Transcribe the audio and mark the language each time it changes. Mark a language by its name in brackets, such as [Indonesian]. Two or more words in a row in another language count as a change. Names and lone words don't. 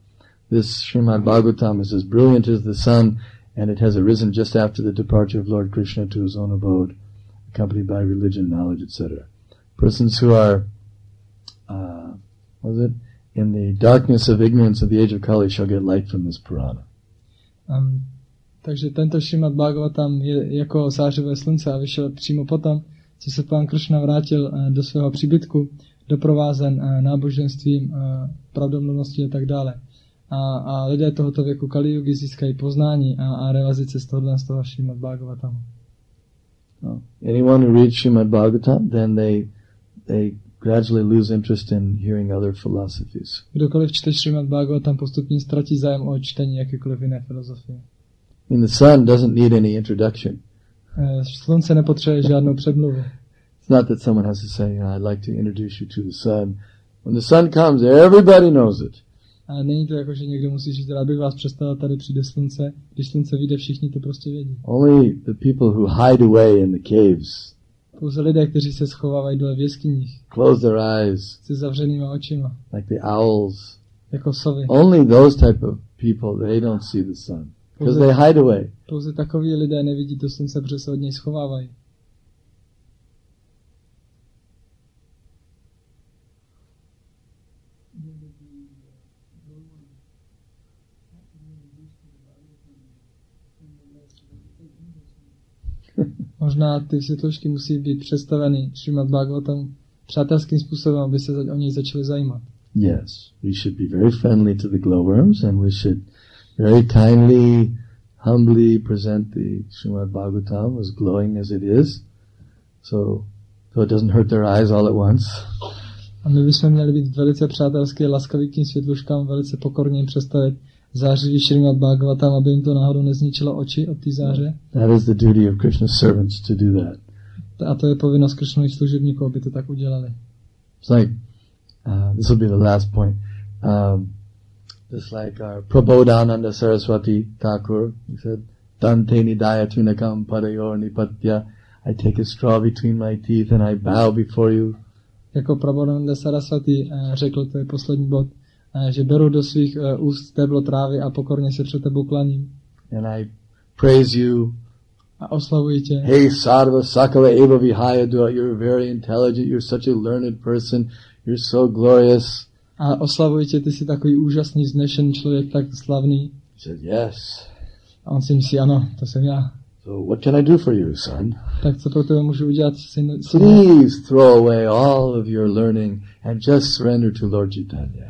[English] This Srimad Bhagavatam is as brilliant as the sun, and it has arisen just after the departure of Lord Krishna to his own abode, accompanied by religion, knowledge, etc. Persons who are, in the darkness of ignorance of the age of Kali shall get light from this Purana. [Czech] Takže tento Srimad Bhagavatam je jako zářivé slunce a vyšel přímo potom, co se pán Krishna vrátil do svého příbytku, doprovázen náboženstvím, pravdomluvností a tak dále. A lidé tohoto věku Kali Yugy získají poznání a realizace z toho Srimad Bhagavatamu. No. [English] Anyone who reads Srimad Bhagavatam, then they gradually lose interest in hearing other philosophies. [Czech] Kdokoliv čte Srimad Bhagavatam, postupně ztratí zájem o čtení jakékoliv jiné filozofie. [English] I mean, the sun doesn't need any introduction. [Czech] Slunce nepotřebuje žádnou předmluvu. [English] It's not that someone has to say, I'd like to introduce you to the sun. When the sun comes, everybody knows it. [Czech] A není to jako, že někdo musí říct, rád bych vás představil, tady přijde slunce. Když slunce vyjde, všichni to prostě vědí. [English] Only the people who hide away in the caves. [Czech] Pouze lidé, kteří se schovávají dole v jeskyních. [English] Close their eyes. [Czech] Se zavřenýma očima. [English] Like the owls. [Czech] Jako sovy. [English] Only those type of people, they don't see the sun. Because they hide away. [Czech] Pouze takoví lidé nevidí to slunce, protože se od něj schovávají. Možná ty světlušky musí být představeny Srimad Bhagavatam přátelským způsobem, aby se o něj začali zajímat. [English] Yes, we should be very friendly to the glowworms and we should very kindly, humbly present the Srimad Bhagavatam as glowing as it is, so it doesn't hurt their eyes all at once. [Czech] A my bychom měli být velice přátelský, laskaví k tím světluškám, velice pokorně jim představit zářivý Srimad Bhagavatam, aby jim to náhodou nezničilo oči od té záře. [English] That is the duty of Krishna's servants to do that. [Czech] A to je povinnost Krishnových služebníků, aby to tak udělali. [English] It's like, this will be the last point. Just like our Prabodhananda Saraswati Thakur, he said, [Sanskrit] Dante nidaya tunakam padayor nipatya, [English] I take a straw between my teeth and I bow before you. [Czech] Jako Prabodhananda Saraswati řekl, to je poslední bod, že beru do svých úst stéblo trávy a pokorně se před tebou klaním. [English] And I praise you. [Czech] A oslavuji tě. [Sanskrit] Hey Sarva Sakala Eva Vihayadua, [English] you're very intelligent, you're such a learned person, you're so glorious. [Czech] A oslavuji tě, ty jsi takový úžasný, vznešený člověk, tak slavný. [English] He said, yes. [Czech] A on si myslí, ano, to jsem já. [English] So what can I do for you, son? [Czech] Tak co pro tebe můžu udělat, synu? [English] Please throw away all of your learning and just surrender to Lord Chaitanya.